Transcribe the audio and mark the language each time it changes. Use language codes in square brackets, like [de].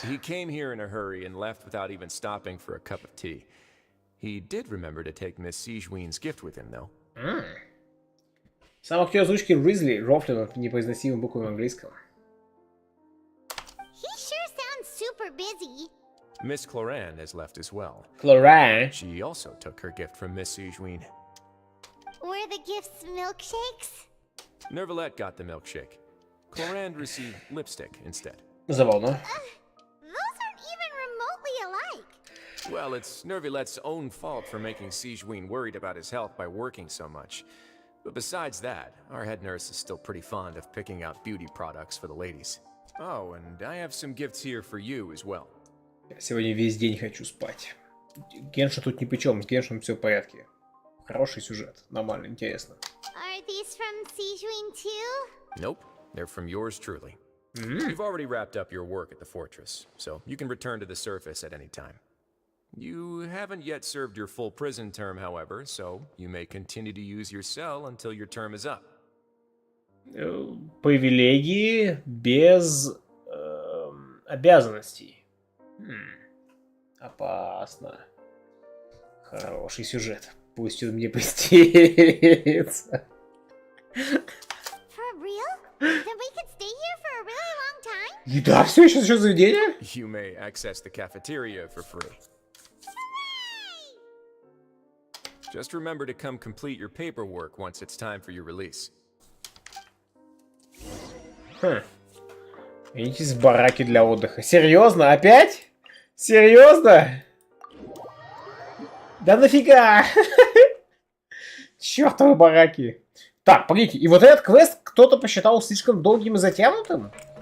[en] He came here in a hurry and left without even stopping for a cup of tea. He did remember to take Miss Sigewinne's gift with him, though. [ru] Сам актер озвучки Ризли рофлил непроизносимым буквами английского. [en] He sure sounds super busy. Miss Cloran has left as well. Cloran? She also took her gift from Miss Sigewinne. Were the gifts milkshakes? Neuvillette got the milkshake. Cloran received lipstick instead. [ru] Забавно. [en] Those aren't even remotely alike. Well, it's Neuvillette's own fault for making Sigewinne worried about his health by working so much. But besides that, our head nurse is still pretty fond of picking out beauty products for the ladies. Oh, and I have some gifts here for you as well. [ru] Сегодня весь день хочу спать. Геншин тут ни при чем, с Геншином все в порядке. Хороший сюжет, нормально, интересно. [en] Are these from Sigewinne too? Nope, they're from yours truly. You've already wrapped up your work at the fortress, so you can return to the surface at any time. You haven't yet served your full prison term, however, so you may continue to use your cell until your term is up. [ru] Привилегии без обязанностей. Опасно. Хороший сюжет. Пусть он мне приснится. [en] For real? Then we could stay here for a really long time? [ru] Еда все еще за счет заведения? [en] You may access the cafeteria for free. Just remember to come complete your paperwork once it's time for your release. [ru] Идите с бараки для отдыха. Серьезно? Опять? Серьезно? Да нафига? Чёртовы бараки. Так, погодите, и вот этот квест кто-то посчитал слишком долгим и затянутым?